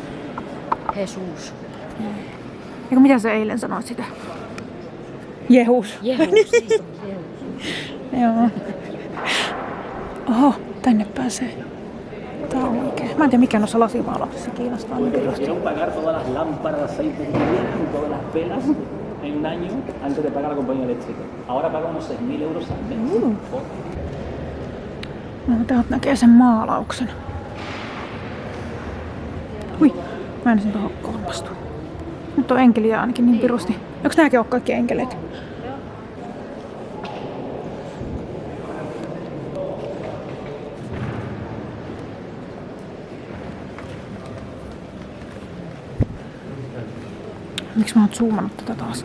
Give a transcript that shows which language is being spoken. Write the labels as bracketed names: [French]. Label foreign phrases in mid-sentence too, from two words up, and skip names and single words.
[Finnish] Oi niin on, siellä on Jesus. Eikö mitä sä eilen sanoit sitä? Jehus. Joo. Oho, tänne pääsee. Tää on oikein. Mä en tiedä mikä noissa lasimaalauksissa kiinnostaa niin pilosti. [Spanish] Pagar todas las lámparas de aceite que tenían y todas las velas en un año antes de pagar a la compañía eléctrica. Ahora paga unos 6.000 euros al mes. [Finnish] No, täältä näkee sen maalauksen. Hui, mä en sen tohon kolmastu. Nyt on enkeliä ainakin niin pirusti. Eikö nääkin ole kaikki enkeleet? Miksi mä oon zoomannut tätä taas?